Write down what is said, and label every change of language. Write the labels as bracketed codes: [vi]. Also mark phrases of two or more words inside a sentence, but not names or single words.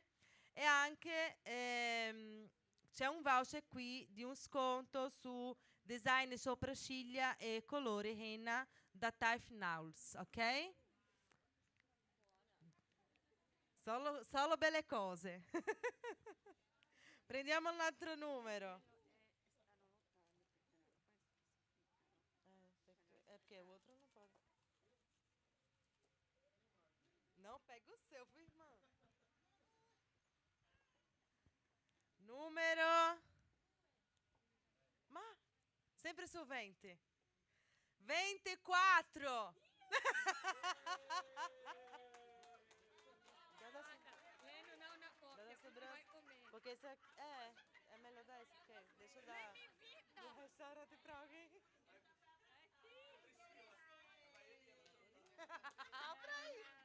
[it] E anche c'è un voucher qui di un sconto su design sopracciglia e colori henna da Type Nauls, ok? Solo belle cose. Prendiamo un altro numero. [pt] Perché o outro não pode. Não, pega o seu, irmã. [it] Numero. Ma sempre su 20. 24. [pt] Porque isso é melhor dar isso, porque deixa eu dar no restaurante pra alguém. Pra aí.